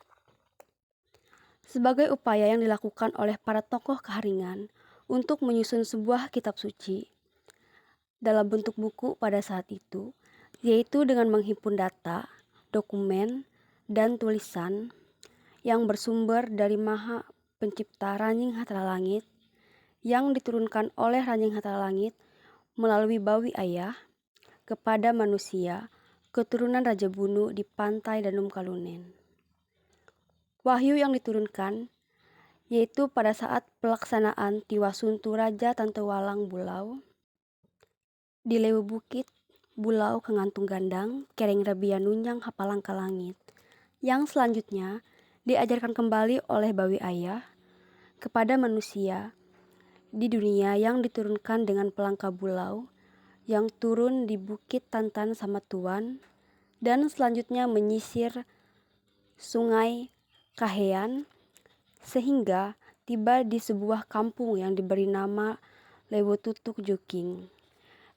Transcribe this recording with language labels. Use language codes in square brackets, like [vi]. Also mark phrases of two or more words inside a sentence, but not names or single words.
[id] Sebagai upaya yang dilakukan oleh para tokoh Keharingan untuk menyusun sebuah kitab suci dalam bentuk buku pada saat itu, yaitu dengan menghimpun data, dokumen, dan tulisan yang bersumber dari Maha Pencipta Ranjing Hatala Langit yang diturunkan oleh Ranjing Hatala Langit melalui Bawi Ayah kepada manusia keturunan Raja Bunu di pantai Danum Kalunen. Wahyu yang diturunkan yaitu pada saat pelaksanaan Tiwasuntu Raja Tantewalang Bulau di Lewu Bukit Bulau Kengantung Gandang, Kereng Rabia Nunjang Hapalang Kalangit, yang selanjutnya diajarkan kembali oleh Bawi Ayah kepada manusia di dunia yang diturunkan dengan pelangka bulau yang turun di Bukit Tantan sama Tuan dan selanjutnya menyisir Sungai Kahean sehingga tiba di sebuah kampung yang diberi nama Lewu Tutuk Juking.